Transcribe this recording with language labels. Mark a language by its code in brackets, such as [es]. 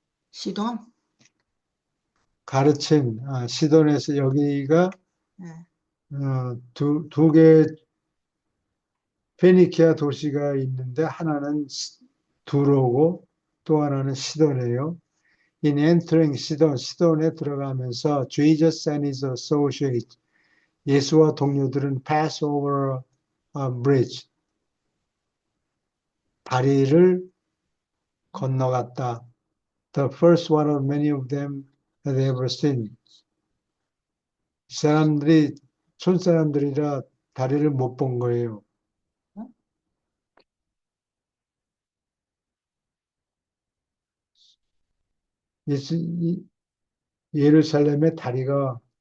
[ko] 시돈? 가르침. 시돈에서 여기가 예. 두 개 페니키아 도시가 있는데 하나는 두로고 또 하나는 시돈이에요. [en] In entering [ko] 시돈에 들어가면서 [en] Jesus and his associates, [ko] 예수와 동료들은 [en] pass over a bridge, [ko] 다리를 건너갔다. [en] The first one of many of them had ever seen. [ko] 사람들이 촌사람들이라 다리를 못 본 거예요. 예루살렘에 다리가